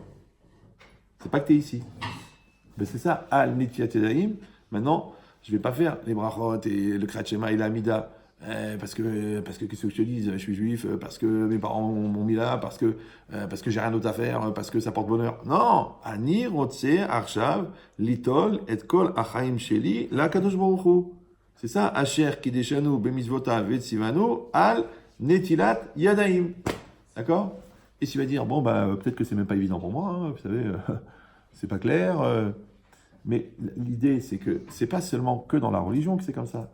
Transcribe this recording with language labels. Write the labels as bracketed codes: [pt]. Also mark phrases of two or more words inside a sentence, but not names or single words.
[fr] C'est pas que tu es ici. Ben, c'est ça, [he] על נטילת ידיים. [fr] Maintenant, je ne vais pas faire les brachot et le Kriyat Shema et l'Amida. Parce que qu'est-ce que je te dis, je suis juif, parce que mes parents m'ont mis là, parce que j'ai rien d'autre à faire, parce que ça porte bonheur. Non, [he] אני רוצה עכשיו ליטול את כל החיים שלי לקדוש ברוך הוא. [fr] C'est ça, [he] אשר קדשנו במצוותיו וצוונו על נטילת ידיים. [fr] D'accord? Et tu vas dire, bon, bah, peut-être que c'est même pas évident pour moi, hein, vous savez, c'est pas clair. Mais l'idée, c'est que c'est pas seulement que dans la religion que c'est comme ça.